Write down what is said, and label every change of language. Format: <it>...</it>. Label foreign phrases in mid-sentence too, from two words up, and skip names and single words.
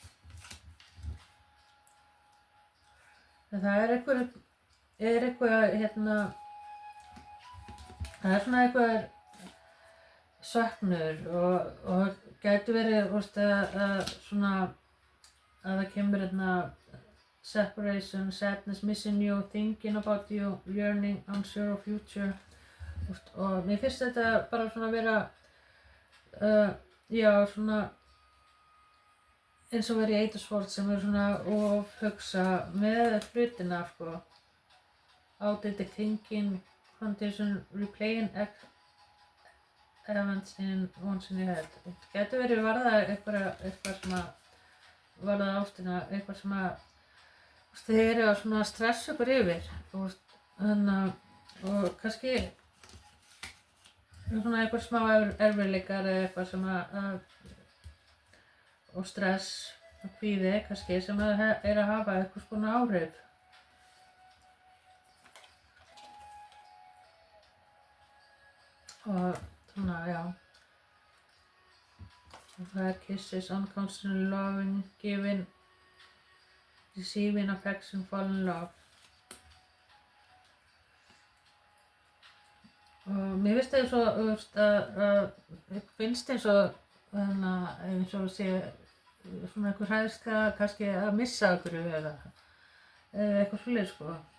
<is>En það er eitthvað það er svona eitthvað söknur og gæti verið svona að það kemur</is> <en>separation, sadness, missing you, thinking about you, yearning, unsure of future.</en> <is>Og mér finnst þetta bara svona að vera já, svona eins og verið í Eight of Swords sem er svona of hugsa með hlutina sko.</is> <en>Outdated thinking, condition, replaying events once in your head.</en> <is>Það getur verið varða eitthvað sem að varða ástina, eitthvað sem að þið eru að svona stressa ykkur yfir og kannski svona eitthvað smá erfiðleikar eða eitthvað sem og stress og kvíði kannski sem er að hafa eitthvað svona áhrif. Og svona, já. Og það er</is> <en>kisses, unconditional loving, giving, receiving affection, fall in love.</en> <is>Og mér finnst eins og sé svona einhver hræðsla kannski að missa einhverju eða eitthvað svoleiðis sko.</is>